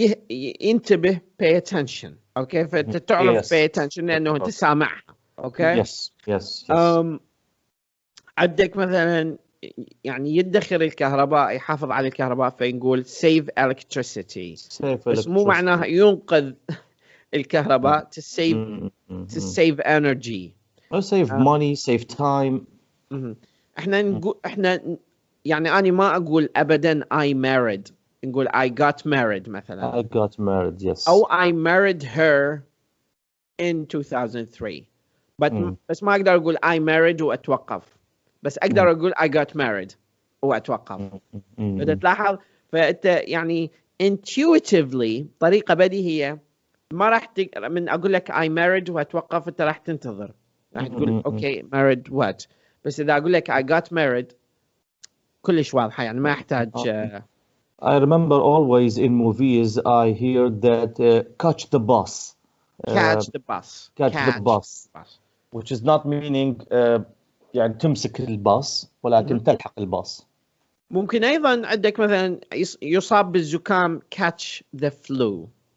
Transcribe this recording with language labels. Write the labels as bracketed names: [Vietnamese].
[Arabic] ينتبه, [English] pay attention. [Arabic] Okay, فأنت تعرف [English] pay attention [Arabic] لأنه أنت سامعها. [English] Okay. Yes. [Arabic] عندك مثلا يعني يدخر الكهرباء, يحافظ على الكهرباء, فنقول [English] save electricity. [Arabic] بس مو معناها ينقذ الكهرباء. [English] to save energy. Or save money, save time. [Arabic] احنا يعني أنا ما أقول أبدا [English] I married. [Arabic] نقول [English] I got married [Arabic] مثلا. [English] I got married, yes. أو I married her in 2003. [Arabic] بس ما أقدر أقول [English] I married [Arabic] وأتوقف. بس أقدر أقول [English] I got married [Arabic] وأتوقف. بدأت تلاحظ فأنت يعني intuitively طريقة بديهية ما راح من أقول لك [English] I married [Arabic] وأتوقف أنت راح تنتظر. راح تقول [English] okay married what. [Arabic] بس إذا أقول لك [English] I got married [Arabic] كلش واضحة يعني ما يحتاج. [English] I remember always in movies I hear that catch the bus. Catch the bus. Which is not meaning [Arabic] يعني تمسك الباص ولكن تلحق الباص. ممكن أيضا عندك مثلا يصاب بالزكام [English] catch the flu.